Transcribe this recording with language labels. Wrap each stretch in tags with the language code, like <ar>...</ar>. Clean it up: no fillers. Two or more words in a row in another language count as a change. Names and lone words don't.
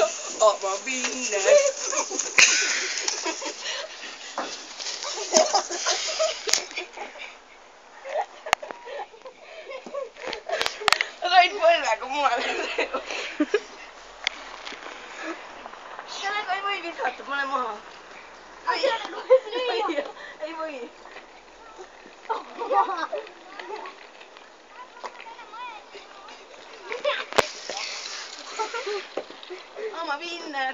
<en>I'm a winner.</en> <et>Said põlvega mujale. Sellega ei või visata, pane maha. Ei või.</et> <en>I'm a winner.</en>